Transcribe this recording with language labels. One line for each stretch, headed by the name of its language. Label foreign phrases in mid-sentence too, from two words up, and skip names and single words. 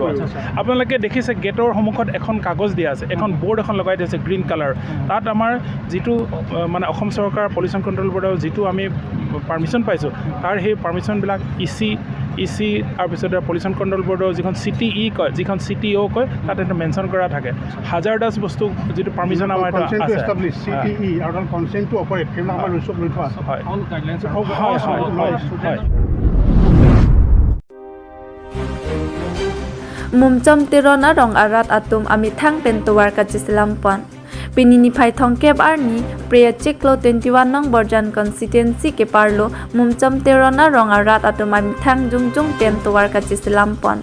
Assamese: আপোনালোকে দেখিছে গেটৰ সন্মুখত এখন কাগজ দিয়া আছে, এখন বৰ্ড এখন লগাই দিছে
English: green colour,
Assamese: তাত আমাৰ যিটো মানে অসম চৰকাৰ
English: pollution control boardৰ
Assamese: যিটো আমি পাৰ্মিশ্যন পাইছোঁ, তাৰ সেই পাৰ্মিশ্যনবিলাক ইচি তাৰপিছতে
English: pollution control boardৰ
Assamese: যিখন CTE কয়, যিখন CTO কয়, তাত এটা মেনশ্যন কৰা থাকে। হাজাৰডাছ বস্তু যিটো পাৰ্মিশ্যন আমাৰ এটা আছে, CTE আৰু
English: consent to operate,
Assamese: সেইবিলাক আমাৰ ৰুলছত লৈ থোৱা আছে। হয়,
Karbi: Mumchom tirona rong arat atum ami thang pentuar kachisilampon. Pinini phai thongkep arni Priya Chiklo 21 nong Borjan constituency ke parlo mumchom tirona rong arat atum ami thang jungjung pentuar kachisilampon.